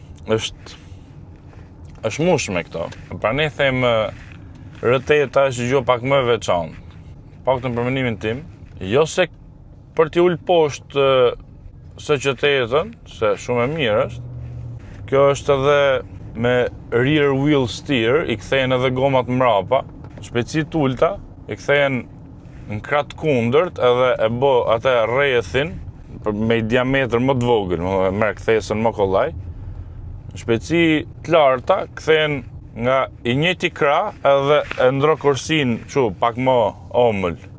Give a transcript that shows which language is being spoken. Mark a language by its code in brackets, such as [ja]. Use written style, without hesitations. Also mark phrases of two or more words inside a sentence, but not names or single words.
[sq] Është mush me këto. Pra ne them R8 është gjë pak më veçantë. Paktën për mendimin tim, jo se për t'i ul poshtë S8-ën, se shumë e mirë është. Kjo është edhe me [en] rear wheel steer, [sq] i kthehen edhe gomat mrapa, shpejtësi të ulta, i kthehen në krah kundërt edhe e bë atë rrethin me diametër më të vogël, merr kthesën më kollaj. Shpejtësi të larta kthehen nga i njëjti krah edhe e ndro kursin kështu pak më omël.